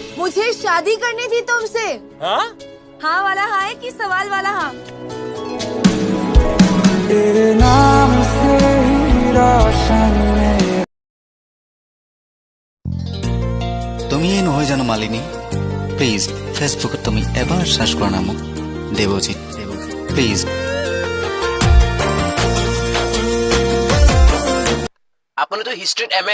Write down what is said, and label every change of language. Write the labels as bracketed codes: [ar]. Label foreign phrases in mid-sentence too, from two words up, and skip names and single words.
[hi] मुझे शादी करनी थी तुमसे। हाँ हाँ वाला हाँ है कि सवाल वाला हाँ? तेरे नाम से ही रोशन [as] তুমি এই নহয় জানো মালিনী প্লিজ ফেসবুকত তুমি এবাৰ সার্চ কৰা না মোক দেৱজিৎ প্লিজ আপুনিতো হিষ্ট্ৰীত এম এ